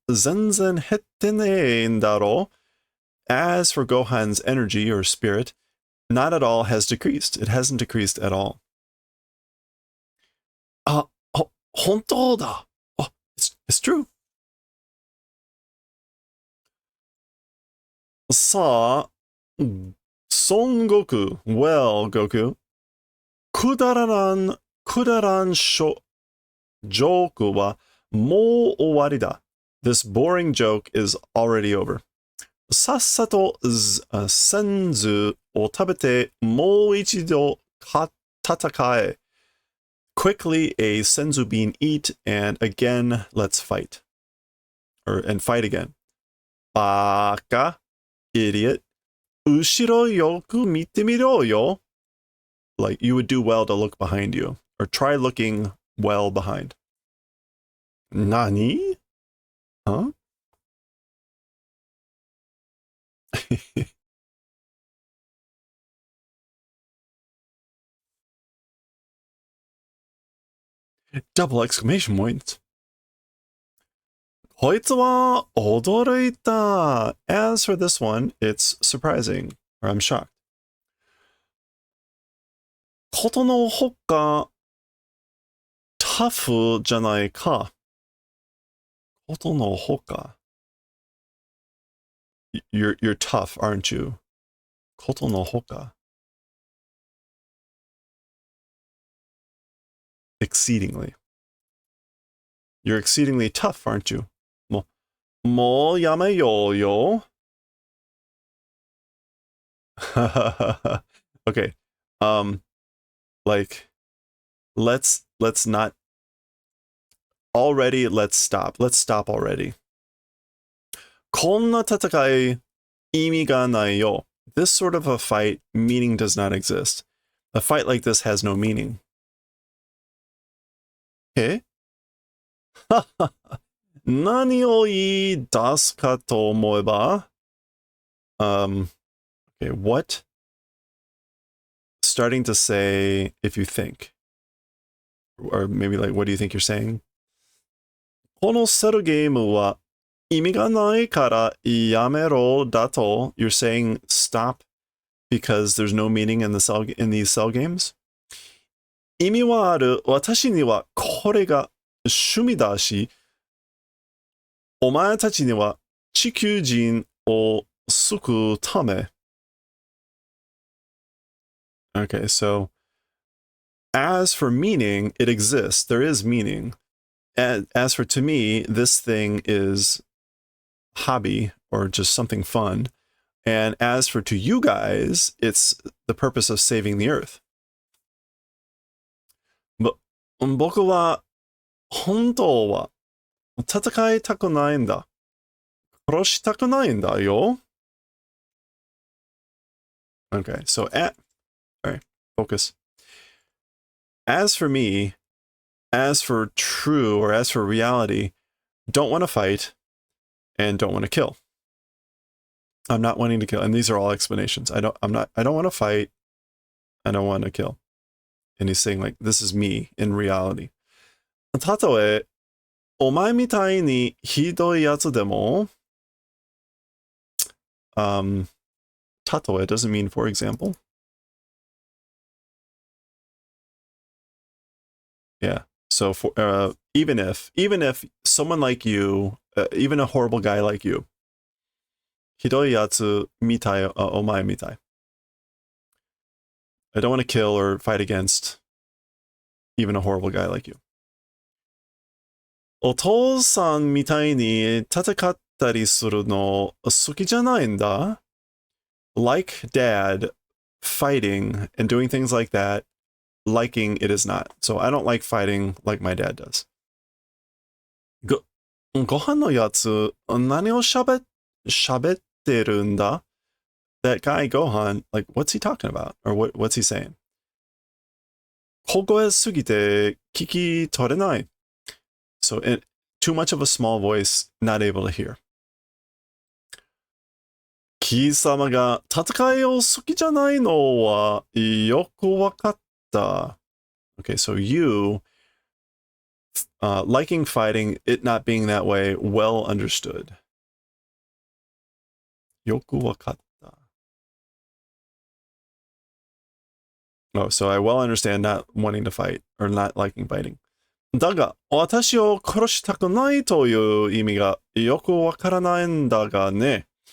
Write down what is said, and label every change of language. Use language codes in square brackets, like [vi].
[ja] 全然減ってねえんだろ? [en] As for Gohan's energy or spirit, not at all has decreased. It hasn't decreased at all. [ja] 本当だ. [en] Oh, it's true. [ja] さあ、孫悟空, well, Goku, くだらんジョークはもう終わりだ. [en] This boring joke is already over. [ja] さっさとセンズを食べてもう一度戦え. [en] Quickly a senzu bean eat, and again let's fight. And fight again. バカ idiot. [ja] 後ろよく見てみろよ. [en] Like, you would do well to look behind you. Or try looking well behind. Nani? Huh? Double exclamation points. [ja] こいつは驚いた. [en] As for this one, it's surprising, or I'm shocked. [ja] ことのほかタフじゃないか. ことのほか. [en] You're tough, aren't you? ことのほか. Exceedingly. You're exceedingly tough, aren't you? [ja] もうやめようよ. [en] Okay. Like, let's not already. Let's stop. Let's stop already. [ja] こんな戦い意味がないよ. [en] This sort of a fight, meaning does not exist. A fight like this has no meaning. [ja] 何を言い出すかと思えば? [en] Okay, what? Starting to say if you think. Or maybe like, what do you think you're saying? [ja] このセルゲームは意味がないからやめろだと? [en] You're saying stop because there's no meaning in these cell games? [ja] 意味はある. 私にはこれが趣味だし、お前たちには地球人を救うため. [en] Okay, so as for meaning, it exists. There is meaning. And as for to me, this thing is hobby or just something fun. And as for to you guys, it's the purpose of saving the earth. [ja] 僕は本当は戦いたくないんだ. 殺したくないんだよ. [en] Okay, so alright, focus. As for me, as for true or as for reality, don't want to fight and don't want to kill. I'm not wanting to kill, and these are all explanations. I don't want to fight. I don't want to kill. And he's saying like, this is me in reality. [ja] たとえお前みたいにひどいやつでも、たとえ [en] doesn't mean for example. Yeah. So for even if someone like you, even a horrible guy like you, [ja] ひどいやつみたい、お前みたい. [en] I don't want to kill or fight against even a horrible guy like you. [ja] お父さんみたいに戦ったりするの好きじゃないんだ. [en] Like dad, fighting and doing things like that, liking it is not. So I don't like fighting like my dad does. [ja] ご飯のやつ何を喋ってるんだ? [en] That guy Gohan, like, what's he talking about? Or what's he saying? [ja] 小声すぎて聞き取れない. [en] So too much of a small voice, not able to hear. [ja] 貴様が戦いを好きじゃないのはよくわかった. [en] Okay, so you liking fighting, it not being that way, well understood. [ja] Yoku wakatta. [en] Oh, so I well understand not wanting to fight or not liking fighting. [ja] だが、私を殺したくないという意味がよくわからないんだがね。